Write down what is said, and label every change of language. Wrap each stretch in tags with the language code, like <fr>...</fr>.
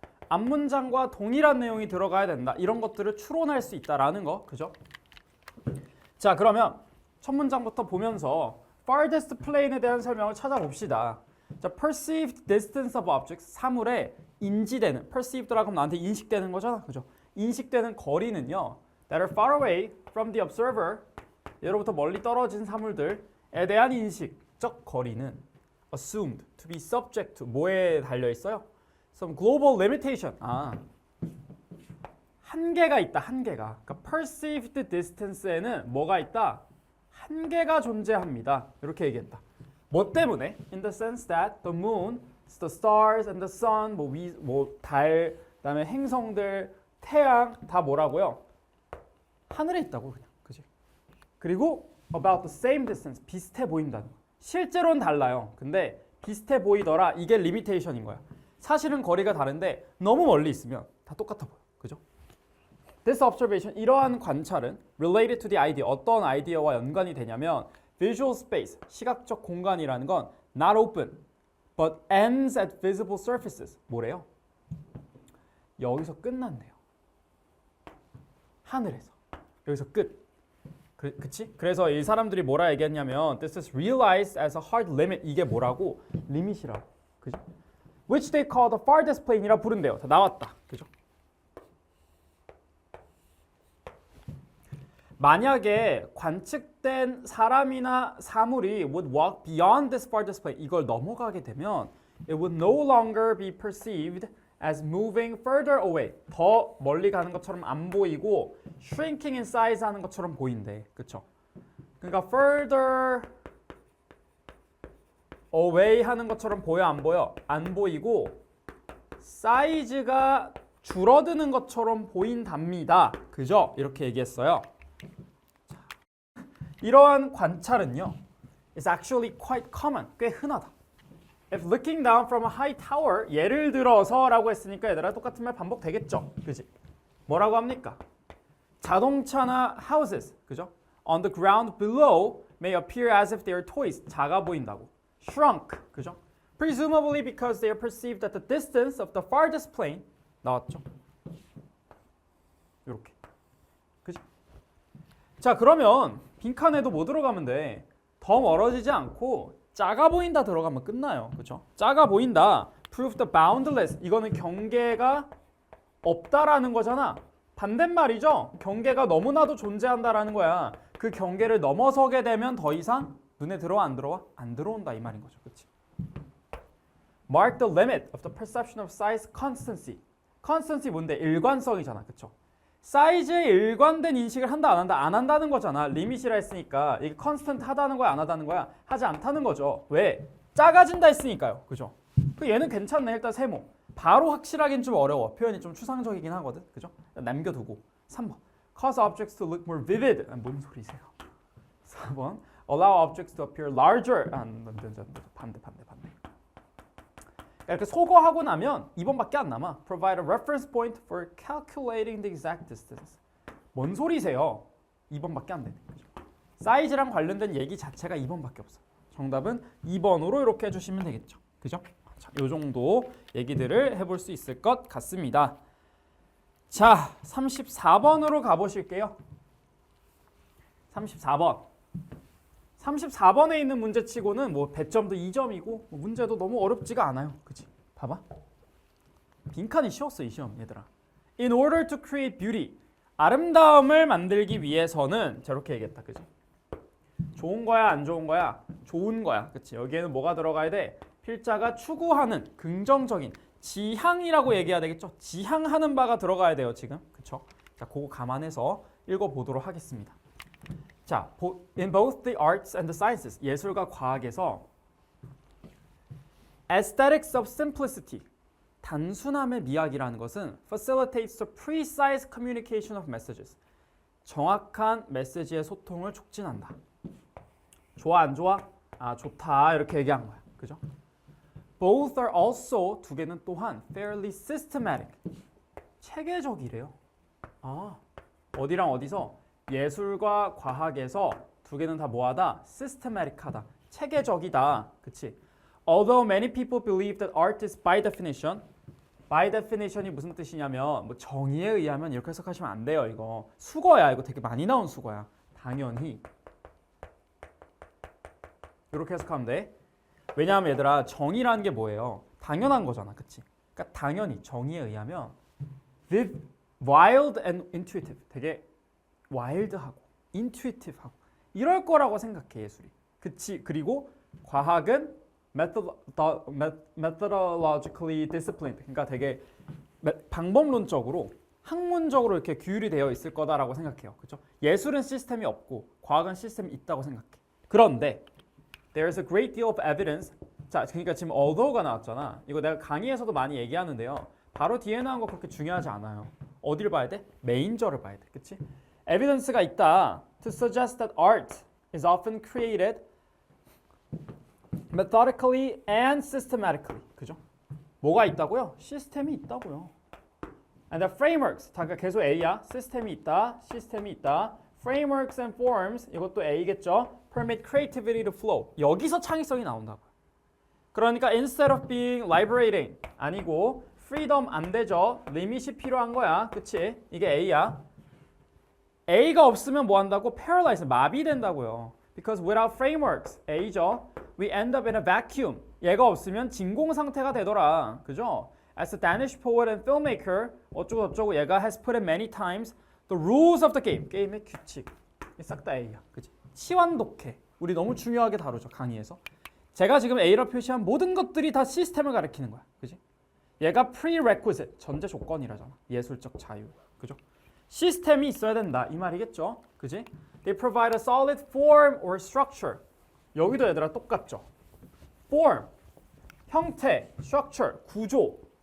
<ko>앞문장과 동일한 내용이 들어가야 된다. 이런 것들을 추론할 수 있다라는 거. 그죠? 자, 그러면 첫 문장부터 보면서 farthest plane에 대한 설명을 찾아봅시다. 자,</ko> <en>perceived distance of objects,</en> <ko>사물의 인지되는, perceived라고 하면 나한테 인식되는 거잖아. 그죠? 인식되는 거리는요.</ko> <en>that are far away from the observer,</en> <ko>예로부터 멀리 떨어진 사물들에 대한 인식적 거리는</ko> <en>assumed to be subject to,</en> <ko>뭐에 달려있어요?</ko> <en>Some global limitation.</en> <ko>한계가 있다. 한계가. 그러니까 perceived distance에는 뭐가 있다? 한계가 존재합니다. 이렇게 얘기했다. 뭐 때문에?</ko> <en>In the sense that the moon, the stars and the sun,</en> <ko>달, 그다음에 행성들, 태양 다 뭐라고요? 하늘에 있다고 그냥. 그지? 그리고</ko> <en>about the same distance,</en> <ko>비슷해 보인다는 거. 실제로는 달라요. 근데 비슷해 보이더라. 이게 리미테이션인 거야. 사실은 거리가 다른데 너무 멀리 있으면 다 똑같아 보여. 그죠?</ko> <en>This observation,</en> <ko>이러한 관찰은</ko> <en>related to the idea,</en> <ko>어떤 아이디어와 연관이 되냐면</ko> <en>visual space,</en> <ko>시각적 공간이라는 건</ko> <en>not open, but ends at visible surfaces.</en> <ko>뭐래요? 여기서 끝난대요. 하늘에서. 여기서 끝. 그치? 그래서 이 사람들이 뭐라 얘기했냐면</ko> <en>This is realized as a hard limit.</en> <ko>이게 뭐라고? 리밋이라고. 그죠?</ko> <en>Which they call the farthest plane이라 부른대요.</en> <ko>다 나왔다. 그죠? 만약에 관측된 사람이나 사물이</ko> <en>would walk beyond this farthest plane,</en> <ko>이걸 넘어가게 되면</ko> <en>it would no longer be perceived as moving further away.</en> <ko>더 멀리 가는 것처럼 안 보이고</ko> <en>shrinking in size</en> <ko>하는 것처럼 보인대. 그쵸? 그러니까</ko> <en>further away</en> <ko>하는 것처럼 보여 안 보여? 안 보이고 사이즈가 줄어드는 것처럼 보인답니다. 그죠? 이렇게 얘기했어요. 이러한 관찰은요,</ko> <en>is actually quite common.</en> <ko>꽤 흔하다.</ko> <en>If looking down from a high tower,</en> <ko>예를 들어서라고 했으니까 얘들아 똑같은 말 반복되겠죠. 그지? 뭐라고 합니까? 자동차나 houses, 그죠?</ko> <en>On the ground below may appear as if they are toys.</en> <ko>작아 보인다고. Shrunk, 그죠?</ko> <en>Presumably because they are perceived at the distance of the farthest plane.</en> <ko>나왔죠? 이렇게. 그지? 자, 그러면 빈칸에도 뭐 들어가면 돼? 더 멀어지지 않고 작아 보인다 들어가면 끝나요. 그렇죠? 작아 보인다.</ko> <en>Prove the boundless.</en> <ko>이거는 경계가 없다라는 거잖아. 반대말이죠. 경계가 너무나도 존재한다라는 거야. 그 경계를 넘어서게 되면 더 이상 눈에 들어와 안 들어와? 안 들어온다 이 말인 거죠.</ko> <en>그렇지? Mark the limit of the perception of size constancy.</en> <ko>constancy 뭔데? 일관성이잖아. 그렇죠? 사이즈에 일관된 인식을 한다 안 한다? 안 한다는 거잖아. 리밋이라 했으니까 이게 컨스턴트 하다는 거야 안 하다는 거야? 하지 않다는 거죠. 왜? 작아진다 했으니까요. 그죠? 그 얘는 괜찮네. 일단 세모. 바로 확실하긴 좀 어려워. 표현이 좀 추상적이긴 하거든. 그죠? 남겨두고. 3번.</ko> <en>Cause objects to look more vivid.</en> <ko>뭔 소리세요? 4번.</ko> <en>Allow objects to appear larger.</en> <ko>반대. 이렇게 소거하고 나면 2번밖에 안 남아.</ko> <en>Provide a reference point for calculating the exact distance.</en> <ko>뭔 소리세요? 2번밖에 안 되는 거죠. 사이즈랑 관련된 얘기 자체가 2번밖에 없어. 정답은 2번으로 이렇게 해주시면 되겠죠. 그죠? 자, 요 정도 얘기들을 해볼 수 있을 것 같습니다. 자, 34번으로 가보실게요. 34번. 34번에 있는 문제치고는 뭐 배점도 2점이고 문제도 너무 어렵지가 않아요. 그치? 봐봐. 빈칸이 쉬웠어, 이 시험 얘들아.</ko> <en>In order to create beauty.</en> <ko>아름다움을 만들기 위해서는 저렇게 얘기했다. 그치? 좋은 거야, 안 좋은 거야? 좋은 거야. 그치? 여기에는 뭐가 들어가야 돼? 필자가 추구하는 긍정적인 지향이라고 얘기해야 되겠죠? 지향하는 바가 들어가야 돼요, 지금. 그쵸? 자, 그거 감안해서 읽어보도록 하겠습니다.</ko> <en>자, in both the arts and the sciences,</en> <ko>예술과 과학에서</ko> <en>aesthetics of simplicity,</en> <ko>단순함의 미학이라는 것은</ko> <en>facilitates the precise communication of messages,</en> <ko>정확한 메시지의 소통을 촉진한다. 좋아, 안 좋아? 아, 좋다. 이렇게 얘기한 거야. 그죠?</ko> <en>Both are also,</en> <ko>두 개는 또한</ko> <en>fairly systematic,</en> <ko>체계적이래요. 아, 어디랑 어디서? 예술과 과학에서 두 개는 다 뭐하다? systematic하다. 체계적이다. 그치?</ko> <en>Although many people believe that art is by definition, by definition이</en> <ko>무슨 뜻이냐면 뭐 정의에 의하면 이렇게 해석하시면 안 돼요. 이거 수거야. 이거 되게 많이 나온 수거야. 당연히 이렇게 해석하면 돼. 왜냐하면 얘들아 정의라는 게 뭐예요? 당연한 거잖아. 그치? 그러니까 당연히 정의에 의하면</ko> <en>wild and intuitive,</en> <ko>되게 와일드하고 인투이티브하고 이럴 거라고 생각해 예술이. 그치? 그리고 과학은</ko> <en>methodologically disciplined,</en> <ko>그러니까 되게 방법론적으로 학문적으로 이렇게 규율이 되어 있을 거다라고 생각해요. 그렇죠? 예술은 시스템이 없고 과학은 시스템이 있다고 생각해.</ko> <en>그런데 there's a great deal of evidence.</en> <ko>자, 그러니까 지금 although가 나왔잖아. 이거 내가 강의에서도 많이 얘기하는데요. 바로 뒤에 나온 거 그렇게 중요하지 않아요. 어디를 봐야 돼? 메인저를 봐야 돼. 그치?</ko> <en>evidence가 있다. To suggest that art is often created methodically and systematically.</en> <ko>그죠? 뭐가 있다고요? 시스템이 있다고요.</ko> <en>And the frameworks.</en> <ko>잠깐 계속 A야. 시스템이 있다. 시스템이 있다.</ko> <en>Frameworks and forms.</en> <ko>이것도 A겠죠?</ko> <en>Permit creativity to flow.</en> <ko>여기서 창의성이 나온다고요.</ko> <en>그러니까 instead of being liberating 아니고 freedom 안 되죠.</en> <ko>리밋이 필요한 거야. 그치? 이게 A야. A가 없으면 뭐 한다고? Paralyze. 마비된다고요.</ko> <en>Because without frameworks. A죠. We end up in a vacuum.</en> <ko>얘가 없으면 진공 상태가 되더라. 그죠?</ko> <en>As a Danish poet and filmmaker</en> <ko>어쩌고 저쩌고 얘가</ko> <en>has put in many times the rules of the game.</en> <ko>게임의 규칙. 싹 다 A야. 그치? 치완독해. 우리 너무 중요하게 다루죠. 강의에서. 제가 지금 A로 표시한 모든 것들이 다 시스템을 가리키는 거야. 그지? 얘가 prerequisite. 전제 조건이라잖아. 예술적 자유. 그죠? 시스템이 있어야 된다. 이 말이겠죠? 그지?</ko> <en>They provide a solid form or structure.</en> <ko>여기도 얘들아 똑같죠? form. 형태, structure, 구조.</ko>